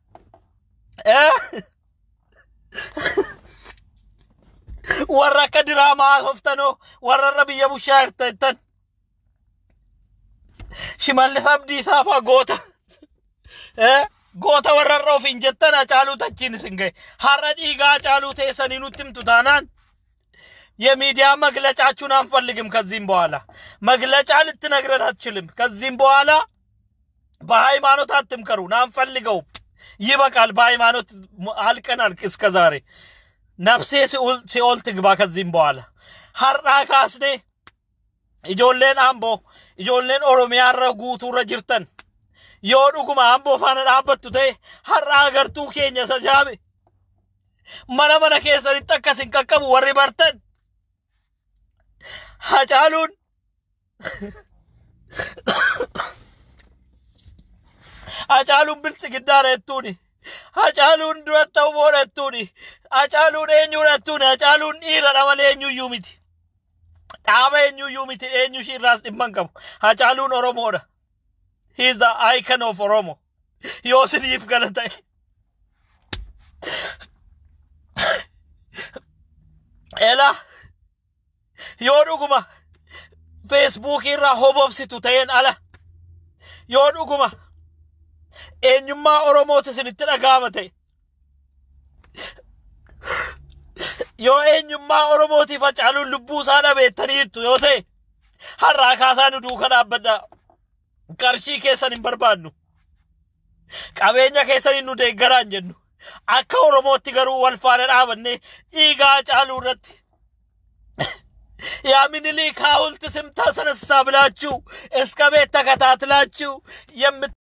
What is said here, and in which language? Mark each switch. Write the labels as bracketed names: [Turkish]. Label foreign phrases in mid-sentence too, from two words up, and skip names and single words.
[Oromo] warra akka diraamaa hoftanoo warra biyya bushaa hirtan Shimallis Abdiisaa fa'aa goota warra ofiin jettan Hacaaluu tachiin isin ga'e har'a dhiiga Hacaaluu teessanii nutti himtu taanaan [Amharic] የሚዲያ መግለጫችሁን አንፈልግም ከዚህም በኋላ መግለጫ ልትነግረን አትችልም ከዚህም በኋላ በሃይማኖት አትምከሩን አንፈልገውም ይበቃል በሃይማኖት አልቀናል እስከ ዛሬ ነፍሴ ሲኦል ትግባ ከዚህም በኋላ ሐራ ካስኔ [Oromo] ijoolleen Amboo ijoolleen Oromiyaa irra guutuu irra jirtan yoo dhuguma Amboo faana dhaabbattu ta'e har'a agartuu keenya sajaabe mana keessanitti akkasin qaqqabu warri bartan Hacaaluun biltsiginnaadha jettuuni Hacaaluun duratti ta'uudha jettuuni Hacaaluun eenyuudha jettuuni Hacaaluun dhiiradha malee eenyuyyuu miti dhaaba eenyuyyuu miti eenyushii irraas dhimman qabu Hacaaluun Oromoodha [English] he is the icon of Oromo [Oromo] yoo siniif gala ta'e ela yoo dhuguma Facebook irraa hobobsitu ta'een ala yoo dhuguma eenyummaa Oromooti isinitti dhaga'ama ta'e yoo eenyummaa Oromootiif Hacaaluun lubbuu isaa dhabeettaniirtu yoo ta'e har'aa kaasaa nu duuka dhaabbadhaa qarshii keessan hin barbaannu qabeenya keessan nu deeggaraan jennu akka Oromootti garuu wal faana dhaabannee dhiiga Hacaaluu irratti yaa Minilik [Amharic] ሐውልት ስም ታስነሳ ብላችሁ እስከ ቤት ተከታትላችሁ